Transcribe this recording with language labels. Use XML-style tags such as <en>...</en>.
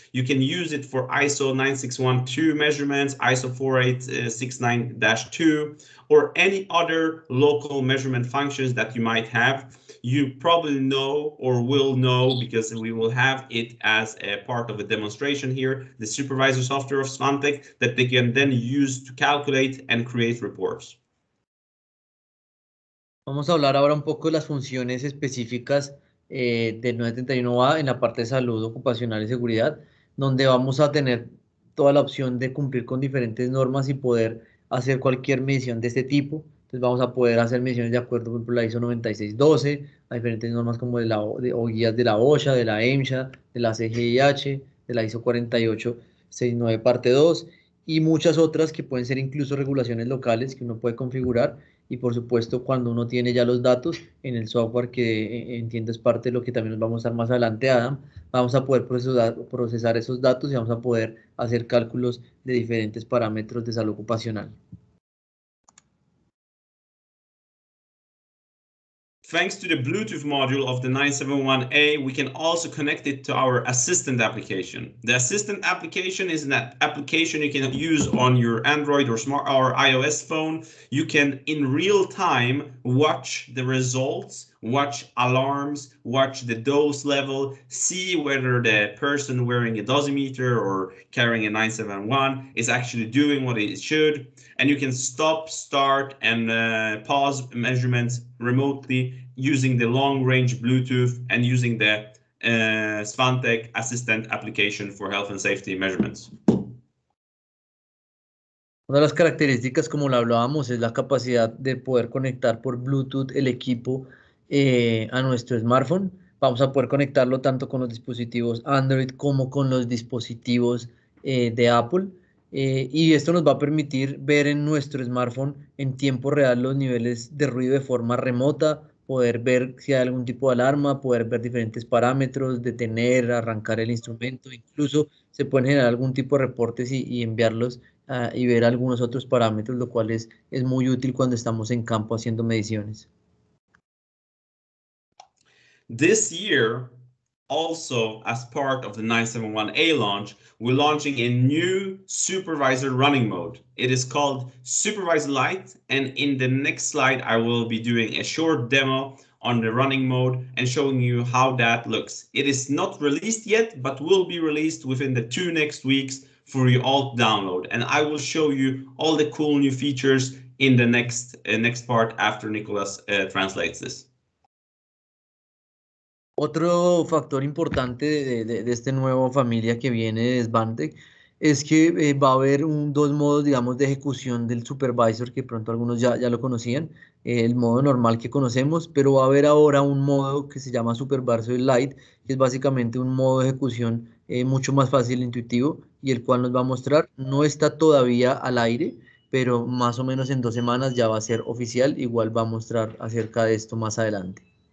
<en>You can use it for ISO 9612 measurements, ISO 4869-2, or any other local measurement functions that you might have. You probably know or will know, because we will have it as a part of a demonstration here, the supervisor software of Svantek that they can then use to calculate and create reports.</en> <es>Vamos a hablar ahora un poco de las funciones específicas del 971A en la parte de salud ocupacional y seguridad, donde vamos a tener toda la opción de cumplir con diferentes normas y poder hacer cualquier medición de este tipo. Entonces vamos a poder hacer mediciones de acuerdo, por ejemplo, a la ISO 9612, a diferentes normas como o guías de la OSHA, de la MSHA, de la CGIH, de la ISO 4869 parte 2, y muchas otras que pueden ser incluso regulaciones locales que uno puede configurar. Y por supuesto, cuando uno tiene ya los datos en el software, que entiendo es parte de lo que también nos vamos a dar más adelante, Adam, vamos a poder procesar esos datos y vamos a poder hacer cálculos de diferentes parámetros de salud ocupacional.</es> <en>Thanks to the Bluetooth module of the 971A, we can also connect it to our assistant application. The assistant application is an application you can use on your Android or smart or iOS phone. You can in real time watch the results, watch alarms, watch the dose level, see whether the person wearing a dosimeter or carrying a 971 is actually doing what it should. And you can stop, start, and pause measurements remotely using the long-range Bluetooth and using the Svantek Assistant application for health and safety measurements.</en> <es>Una de las características, como lo hablábamos, es la capacidad de poder conectar por Bluetooth el equipo a nuestro smartphone. Vamos a poder conectarlo tanto con los dispositivos Android como con los dispositivos de Apple. Y esto nos va a permitir ver en nuestro smartphone en tiempo real los niveles de ruido de forma remota, poder ver si hay algún tipo de alarma, poder ver diferentes parámetros, detener, arrancar el instrumento. Incluso se pueden generar algún tipo de reportes y enviarlos y ver algunos otros parámetros, lo cual es muy útil cuando estamos en campo haciendo mediciones.</es> <en>This year, Also, as part of the 971A launch, we're launching a new supervisor running mode. It is called Supervisor Light, and in the next slide, I will be doing a short demo on the running mode and showing you how that looks. It is not released yet, but will be released within the 2 next weeks for you all to download. And I will show you all the cool new features in the next part after Nicholas translates this.</en> <es>Otro factor importante de esta nueva familia que viene de Svantek es que va a haber dos modos, digamos, de ejecución del supervisor, que pronto algunos ya lo conocían, el modo normal que conocemos, pero va a haber ahora un modo que se llama Supervisor Lite, que es básicamente un modo de ejecución mucho más fácil e intuitivo y el cual nos va a mostrar, no está todavía al aire, pero más o menos en 2 semanas ya va a ser oficial, igual va a mostrar acerca de esto más adelante.</es>